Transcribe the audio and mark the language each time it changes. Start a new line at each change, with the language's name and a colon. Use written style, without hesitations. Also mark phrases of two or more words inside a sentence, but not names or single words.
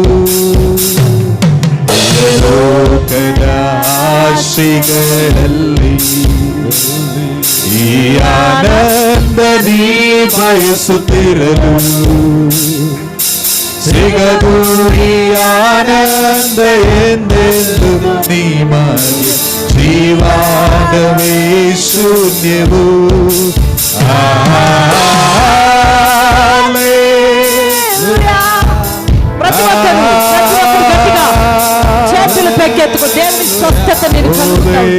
Kannada: ಲೋಕದ ಆಶೆಗಳಲ್ಲಿ ಈ ಆನಂದ ನೀ ಬಯಸುತ್ತಿರಲು ಸಿಗದು ಈ ಆನಂದ ಎಂದೆಂದು ನಿಮಗೆ ಜೀವನವೇ ಶೂನ್ಯವು
Telugu: ప్రతి ఒక్కరు గట్టిగా చేతులు పెక్కెత్తుకు దేవుని స్వస్థత నేను కలుగుతాను.